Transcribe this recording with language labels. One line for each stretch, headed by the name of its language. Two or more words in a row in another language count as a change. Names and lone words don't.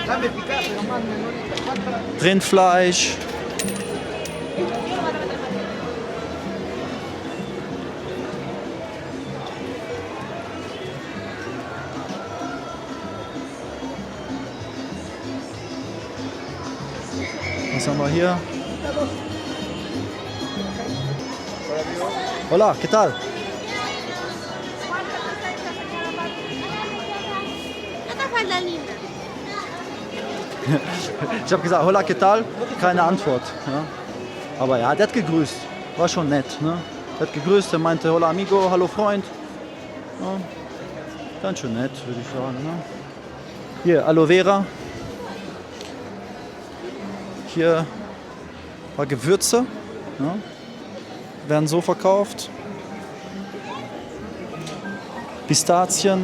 German: Rindfleisch. Was haben wir hier?
Spanish: Hola, ¿qué tal? Esta falda linda.
German: Ich habe gesagt,
Spanish: hola, ¿qué tal?
German: Keine Antwort. Ja. Aber ja, der hat gegrüßt. War schon nett. Ne? Der hat gegrüßt, der meinte,
Spanish: hola, amigo,
German: hallo, Freund. Ja. Ganz schön nett, würde ich sagen. Ne? Hier, Aloe Vera. Hier ein paar Gewürze. Ja. Werden so verkauft. Pistazien.